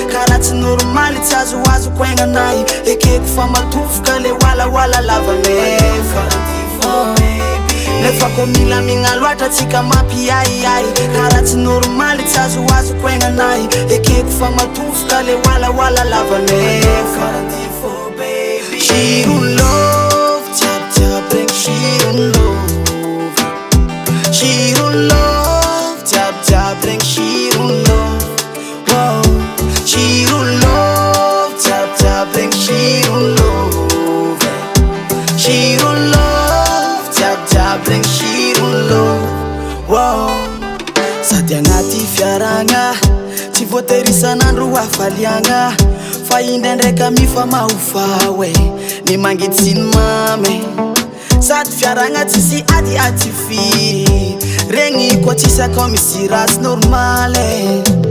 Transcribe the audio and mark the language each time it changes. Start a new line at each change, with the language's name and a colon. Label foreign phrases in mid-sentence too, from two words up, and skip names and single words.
Malagasy: Karaha tsy normaly, tsy azoazo ko aignanay. Ekeko fa matofoka le wala wala lava nefa. Nefa koa mila migna loatra tsika mampiahiahy. Karaha tsy normaly, tsy azoazo ko aignanay. Ekeko fa matofoka Tovoka le wala wala lava nefa.
English: She don't love,
Malagasy: tiap tiap regny
English: she don't love. She don't love,
Malagasy: tiap tiap regny
English: she don't love. Wow. She don't love,
Malagasy: tiap tiap regny
English: she don't love. She don't love,
Malagasy: tiap tiap regny
English: she don't love. Wow.
Malagasy: Sady anaty fiaragna, tsy voatery isan'andro hafaliagna, fa indraindraika mifamaofao e, ny mangidy sy ny mamy. Sady fiaragna tsisy ady aty firy, regny koa tsisy akao misy raha tsy normale.